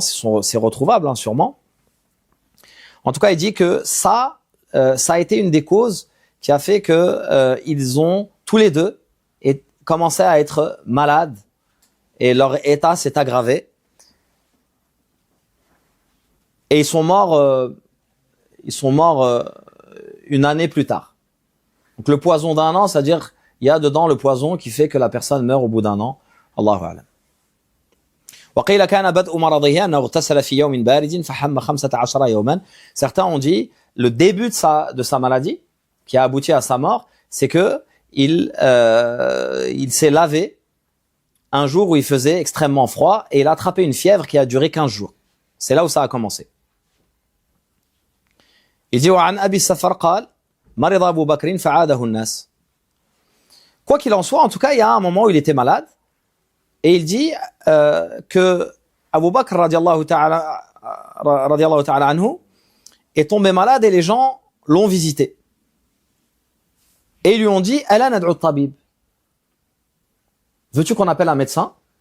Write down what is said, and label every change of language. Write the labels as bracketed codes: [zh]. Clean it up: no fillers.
[fr] C'est retrouvable, hein, sûrement. En tout cas, il dit que ça a été une des causes qui a fait que ils ont tous les deux commencé à être malades et leur état s'est aggravé. Et ils sont morts une année plus tard. Donc le poison d'un an, c'est-à-dire il y a dedans le poison qui fait que la personne meurt au bout d'un an. [ar] Allahu a'lam. وقيل كان بدء مرضه أنه اغتسل في يوم بارد فحم 15 يوما. [fr] Certains ont dit le début de sa maladie qui a abouti à sa mort, c'est que il s'est lavé un jour où il faisait extrêmement froid et il a attrapé une fièvre qui a duré 15 jours. C'est là où ça a commencé. Il dit [ar] وعن أبي السفر قال مرض أبو بكر فعاده الناس. [fr] Quoi qu'il en soit, en tout cas, il y a un moment où il était malade. Et il dit que Abu Bakr radiallahu ta'ala anhu est tombé malade et les gens l'ont visité. Et ils lui ont dit [ar] Ala nad'u tabib. [fr] Veux-tu qu'on appelle un médecin?